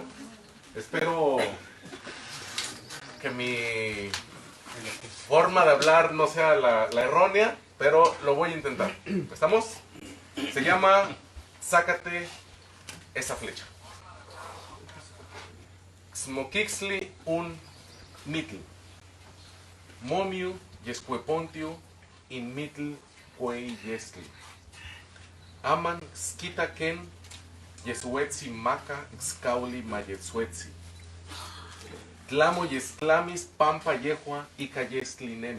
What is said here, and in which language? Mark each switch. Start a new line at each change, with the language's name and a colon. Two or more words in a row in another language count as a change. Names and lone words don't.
Spanish: Espero que mi forma de hablar no sea la errónea, pero lo voy a intentar. ¿Estamos? Se llama Sácate esa flecha.
Nahuatl languages: Xmoquixli un mitl. Momiu yescuepontiu in mitl cuei yesli. Aman skita ken yesuetzi maca xcauli mayetsuetzi. Tlamo yesclamis pampa yehua ica yesli nemi.